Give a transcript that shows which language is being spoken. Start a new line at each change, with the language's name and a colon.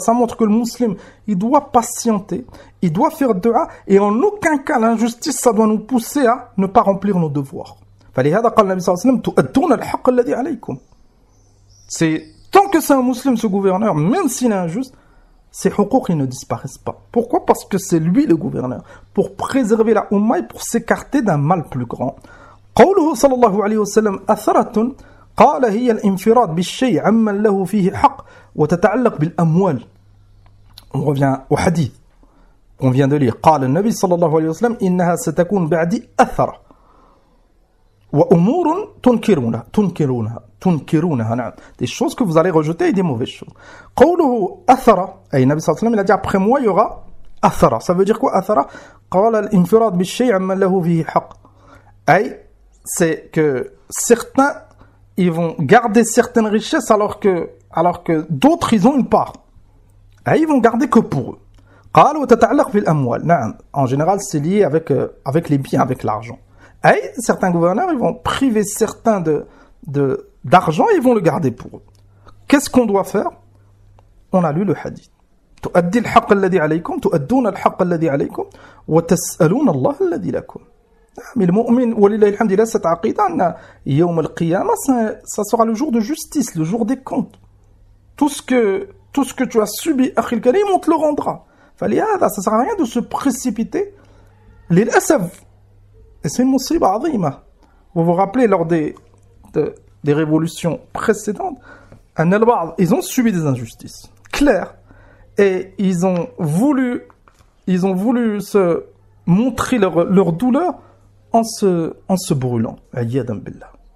French: Ça montre que le musulman, il doit patienter, il doit faire dua, et en aucun cas l'injustice ça doit nous pousser à ne pas remplir nos devoirs.
Arabic: فلهذا قال النبي صلى الله عليه وسلم تؤدون الحق الذي عليكم.
French: C'est tant que c'est un musulman ce gouverneur, même s'il est injuste, ses hukouk, ils ne disparaissent pas. Pourquoi? Parce que c'est lui le gouverneur, pour préserver la umma et pour s'écarter d'un mal plus grand.
Arabic: قوله صلى الله عليه وسلم أثرة قال هي الانفراد بالشيء عمن له فيه حق وتتعلق بالأموال.
French: On revient au hadith qu'on vient de lire.
Arabic: قال النبي صلى الله عليه وسلم إنها ستكون بعدي أثرة وأمور تنكرونها. نعم.
French: Des choses que vous allez rejeter et des mauvaises choses.
Arabic: قوله أثرة أي النبي صلى الله عليه وسلم
French: il a dit après moi il y aura أثرة. Ça veut dire quoi
Arabic: أثرة؟ قال الانفراد بالشيء عمن له فيه حق.
French: أي c'est que certains ils vont garder certaines richesses alors que d'autres ils ont une part et ils vont garder que pour eux.
Arabic: قال وتتعلق بالأموال.
French: En général c'est lié avec les biens, avec l'argent. Et certains gouverneurs ils vont priver certains d'argent et ils vont le garder pour eux. Qu'est-ce qu'on doit faire? On a lu le hadith.
Arabic: تؤدي الحق الذي عليكم تؤدون الحق الذي عليكم وتسألون الله الذي لكم. المؤمن ولله الحمد لله
French: cette aqida
Arabic: أن يوم القيامة
French: ça sera le jour de justice, le jour des comptes. Tout ce que tu as subi
Arabic: أخي الكريم
French: on te le rendra.
Arabic: فلهذا
French: ça sert à rien de se précipiter.
Arabic: للأسف
French: et c'est une musiba azima. Vous vous rappelez lors des révolutions précédentes
Arabic: أن البعض
French: ils ont subi des injustices claires et ils ont voulu se montrer leur douleur en se brûlant. Ayyadan billah.